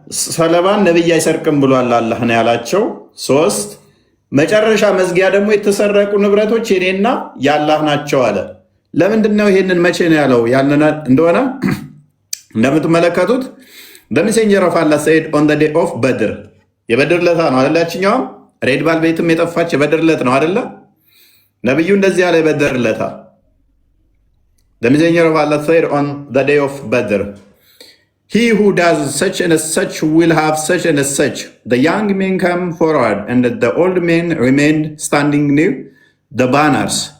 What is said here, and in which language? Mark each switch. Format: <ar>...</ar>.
<am>ሰለባን ነብይ አይሰርቅም ብሏል አላህ ነው ያላቸው። ሶስት መጨረሻ መዝጊያ ደግሞ የተሰረቁ ንብረቶች የኔና የአላህ ናቸው አለ። ለምንድን ነው ይሄንን መቼ ነው ያለው? ያንን እንደሆነ እንደምትመለከቱት</am> <en>the messenger of Allah said on the day of Badr</en> <am>የበድር ለታ ነው አይደል? ያችኛውም ሬድ ባልቤትም የጠፋች የበድር ለት ነው አይደለ? ነብዩ እንደዚህ ያለ የበድር ለታ</am> <en>the messenger of Allah said on the day of Badr he who does such and such will have such and such. The young men come forward and the old men remained standing near the banners.</en>